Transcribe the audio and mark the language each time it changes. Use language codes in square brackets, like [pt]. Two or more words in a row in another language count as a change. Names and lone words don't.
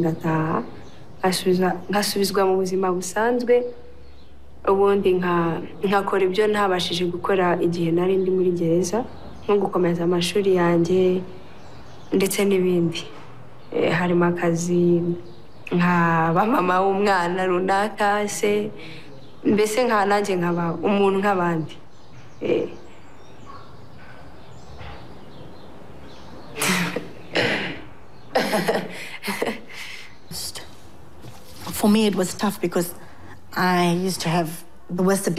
[rw] ngataha nkasubizwa mu buzima busanzwe ubundi nkakora ibyo ntabashije gukora igihe nari ndi muri gereza nko gukomeza amashuri yanjye ndetse n'ibindi harimo akazi nkaba mama w'umwana runaka se mbese nanjye nkaba umuntu nk'abandi. [en] For me, it was tough because I used to have the worst abuse.